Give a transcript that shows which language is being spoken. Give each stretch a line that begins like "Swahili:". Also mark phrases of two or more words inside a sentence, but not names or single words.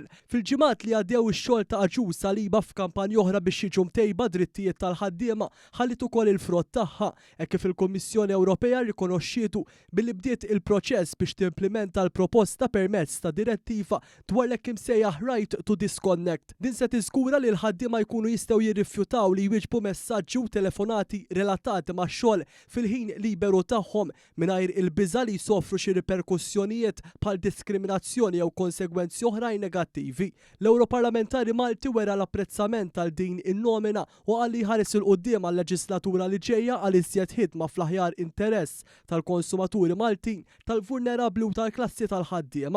Maltese: Fil-ġimgħat li għaddew ix-xogħol ta' Agius Saliba f'kampanja oħra biex jiġu mtejba drittijiet tal-ħaddiema ħallit ukoll il-frott tagħha hekk kif il-Kummissjoni Ewropea rikonoxxiet billi bdiet il-proċess biex timplementa l-proposta permezz ta' direttiva dwar l-hekk imsejjaħ
English: right to disconnect.
Maltese: Din se tiżgura li l-ħaddiema jkunu jistgħu jirrifjutaw li jwieġbu messaġġi u telefonati relatati max-xogħol fil-ħin liberu tagħhom mingħajr il-biża' li jsofru xi riperkussjonijiet bħal diskriminazzjoni jew konsegwenzi oħrajn negattivi. L-Ewroparlamentari Malti wera l-apprezzament għal din in-nomina u qal li jħares il quddiem għall-leġislatura li ġejja għal iżjed ħidma fl-aħjar interess tal-konsumaturi Maltin, tal-vulnerabbli u tal-klassi tal-ħaddiema.